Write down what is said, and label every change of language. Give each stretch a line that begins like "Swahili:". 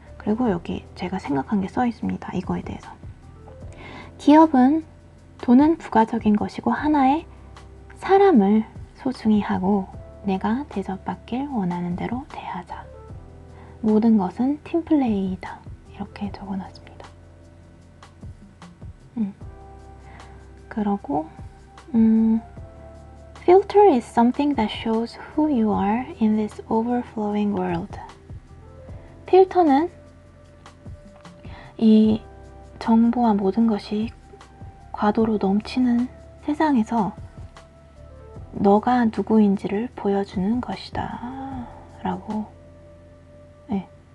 Korean: 그리고 여기 제가 생각한 게 써 있습니다. 이거에 대해서. 기업은 돈은 부가적인 것이고 하나의 사람을 소중히 하고 내가 대접받길 원하는 대로 대하자. 모든 것은 팀플레이이다. 이렇게 적어놨습니다. 그러고
English: Filter is something that shows who you are in this overflowing world.
Korean: 필터는 이 정보와 모든 것이 과도로 넘치는 세상에서 너가 누구인지를 보여주는 것이다. 라고. 네.